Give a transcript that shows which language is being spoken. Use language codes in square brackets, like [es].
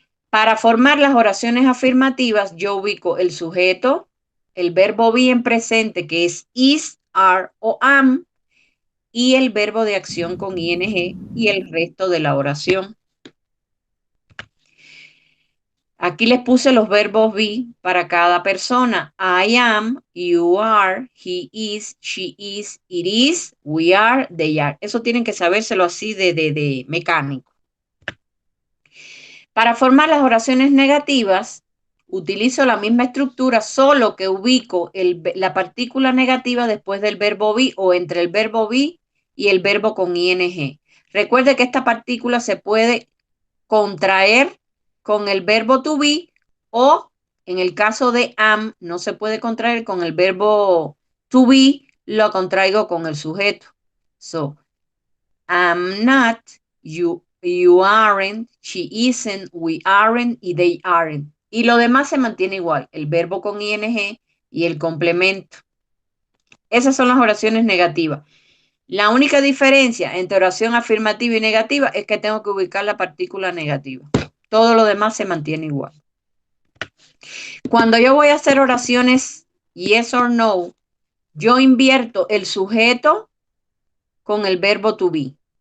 [es] Para formar las oraciones afirmativas, yo ubico el sujeto, el verbo be en presente, que es is, are o am, y el verbo de acción con ing y el resto de la oración. Aquí les puse los verbos be para cada persona. [en] I am, you are, he is, she is, it is, we are, they are. [es] Eso tienen que sabérselo así de mecánico. Para formar las oraciones negativas, utilizo la misma estructura, solo que ubico la partícula negativa después del verbo be o entre el verbo be y el verbo con ing. Recuerde que esta partícula se puede contraer con el verbo to be o en el caso de am no se puede contraer con el verbo to be, lo contraigo con el sujeto. [en] So, I'm not, you aren't, she isn't, we aren't y they aren't. [es] Y lo demás se mantiene igual, el verbo con ing y el complemento. Esas son las oraciones negativas. La única diferencia entre oración afirmativa y negativa es que tengo que ubicar la partícula negativa. Todo lo demás se mantiene igual. Cuando yo voy a hacer oraciones yes or no, yo invierto el sujeto con el verbo to be.